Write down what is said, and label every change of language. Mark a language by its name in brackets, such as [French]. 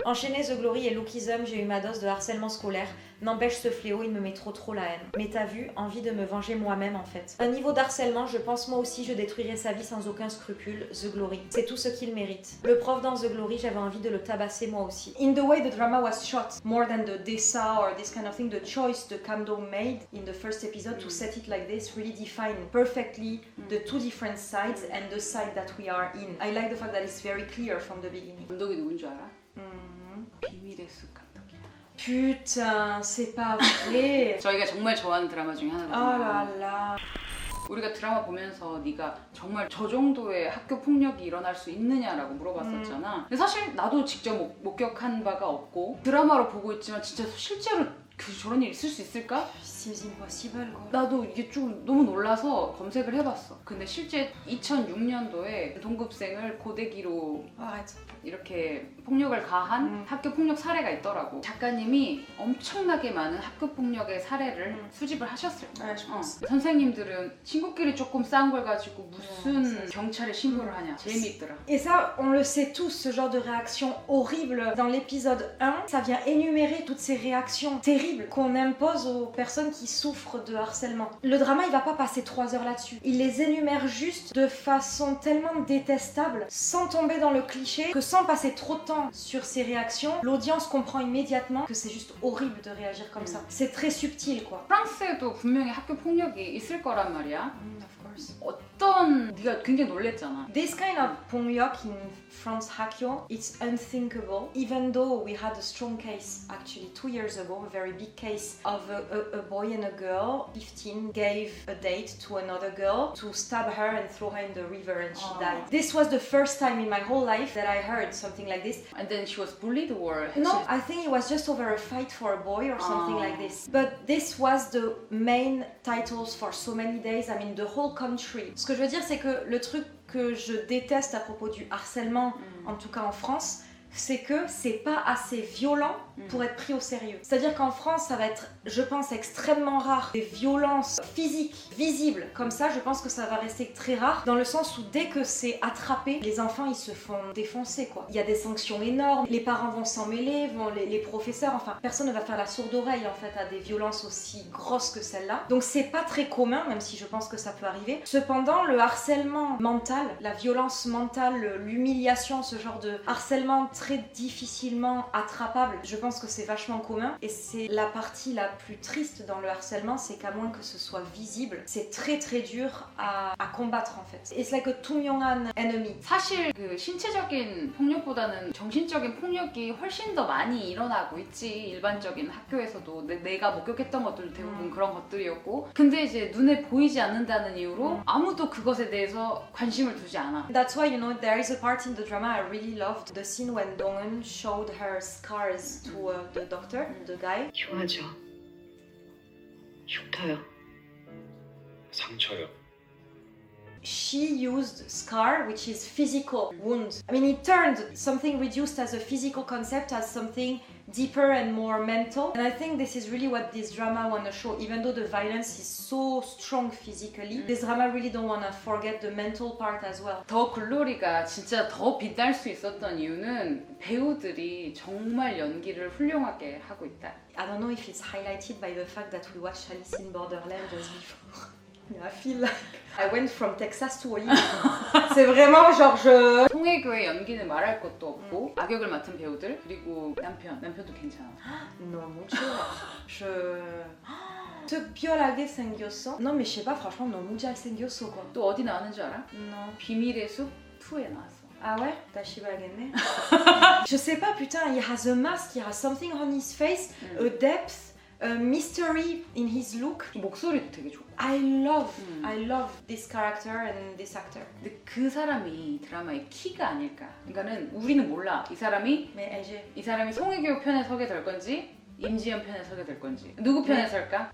[French] Enchaîner The Glory et Lookism, j'ai eu ma dose de harcèlement scolaire. N'empêche, ce fléau, il me met trop la haine. Mais t'as vu, envie de me venger moi-même en fait. Un niveau d'harcèlement, je pense moi aussi je détruirais sa vie sans aucun scrupule. The Glory. C'est tout ce qu'il mérite. Le prof dans The Glory, j'avais envie de le tabasser moi aussi. [English] In the way the drama was shot, more than the desa or this kind of thing, the choice the Kamdo made in the first episode to set it like this really defined perfectly the two different sides and the side that we are in. I like the fact that it's very clear from the beginning. [Korean] 감독이 누군 줄 알아? 비밀의 숲 감독이야. [French] Putain, c'est pas vrai. [Korean] 저희가 정말 좋아하는 드라마 중에 하나거든요. [French] Oh là là. [Korean] 우리가 드라마 보면서 네가 정말 저 정도의 학교 폭력이 일어날 수 있느냐라고 물어봤었잖아. 근데 사실 나도 직접 목격한 바가 없고 드라마로 보고 있지만 진짜 실제로 저런 일 있을 수 있을까? C'est impossible quoi. 나도 이게 좀 너무 놀라서 검색을 해봤어. 근데 실제 2006년도에 동급생을 고데기로 [French] Arrête. [Korean] 이렇게 폭력을 가한 학교 폭력 사례가 있더라고. 작가님이 엄청나게 많은 학교 폭력의 사례를 수집을 하셨을 거야. 선생님들은 친구끼리 조금 싸운 걸 가지고 무슨 경찰에 신고를 하냐. 재미있더라. [French] Et ça, on le sait tous, ce genre de réaction horrible. Dans l'épisode 1, ça vient énumérer toutes ces réactions terribles qu'on impose aux personnes qui souffrent de harcèlement. Le drama, il va pas passer 3 heures là-dessus. Il les énumère juste de façon tellement détestable, sans tomber dans le cliché, que sans passer trop de temps sur ces réactions, l'audience comprend immédiatement que c'est juste horrible de réagir comme ça. C'est très subtil, quoi. [Korean] 프랑스에도 분명히 학교 폭력이 있을 거란 말이야. [English] Of course. [Korean] 어떤 네가 굉장히 놀랬잖아. [English] This kind of pongyok in France Hakyo, it's unthinkable. Even though we had a strong case, actually 2 years ago, a very big case of a boy and a girl, 15, gave a date to another girl to stab her and throw her in the river and she died. This was the first time in my whole life that I heard something like this. And then she was bullied or? No, I think it was just over a fight for a boy or something like this. But this was the main titles for so many days, I mean the whole country. [French] Ce que je veux dire, c'est que le truc que je déteste à propos du harcèlement, en tout cas en France, c'est que c'est pas assez violent pour être pris au sérieux. C'est-à-dire qu'en France, ça va être, je pense, extrêmement rare. Des violences physiques, visibles, comme ça, je pense que ça va rester très rare, dans le sens où dès que c'est attrapé, les enfants, ils se font défoncer, quoi. Il y a des sanctions énormes, les parents vont s'en mêler, les professeurs, enfin, personne ne va faire la sourde oreille, en fait, à des violences aussi grosses que celle-là. Donc c'est pas très commun, même si je pense que ça peut arriver. Cependant, le harcèlement mental, la violence mentale, l'humiliation, ce genre de harcèlement très difficilement attrapable, je pense que c'est vachement commun et c'est la partie la plus triste dans le harcèlement, c'est qu'à moins que ce soit visible, c'est très très dur à combattre en fait. [English] It's like a [Korean] 투명한 [English] enemy. [Korean] 사실 그 신체적인 폭력보다는 정신적인 폭력이 훨씬 더 많이 일어나고 있지. 일반적인 학교에서도 내가 목격했던 것들도 대부분 그런 것들이었고, 근데 이제 눈에 보이지 않는다는 이유로 아무도 그것에 대해서 관심을 두지 않아. [English] That's why, you know, there is a part in the drama I really loved, the scene when Dong-eun showed her scars to the doctor, the guy. [Korean] 흉하죠. 흉터요. 상처요. [English] She used scar, which is physical wound. I mean, it turned something reduced as a physical concept as something deeper and more mental. And I think this is really what this drama want to show. Even though the violence is so strong physically, this drama really don't want to forget the mental part as well. [Korean] 더 글로리가 진짜 더 빛날 수 있었던 이유는 배우들이 정말 연기를 훌륭하게 하고 있다. [English] I don't know if it's highlighted by the fact that we watched Alice in Borderland just before. I feel like I went from Texas to Hollywood. [French] C'est vraiment genre je... [Korean] 송혜교의 연기는 말할 것도 없고 악역을 맡은 배우들 그리고 남편도 괜찮아. 너무 좋아. 특별하게 생겼어? [French] Non mais je sais pas, franchement [Korean] 너무 잘 생겼어 [French] quoi. [Korean] 또 어디 나왔는지 알아? [French] Non. [Korean] 비밀의 숲 2에 나왔어. [French] Ah ouais? [Korean] 다시 봐야겠네. [French] Je sais pas, putain, [English] he has a mask, he has something on his face, a depth, a mystery in his look. [Korean] 목소리도 되게 좋고. [English] I love this character and this actor. [Korean] 근데 그 사람이 드라마의 키가 아닐까. 그러니까는 우리는 몰라. 이 사람이 송혜교 편에 서게 될 건지 임지연 편에 서게 될 건지 누구 편에 설까?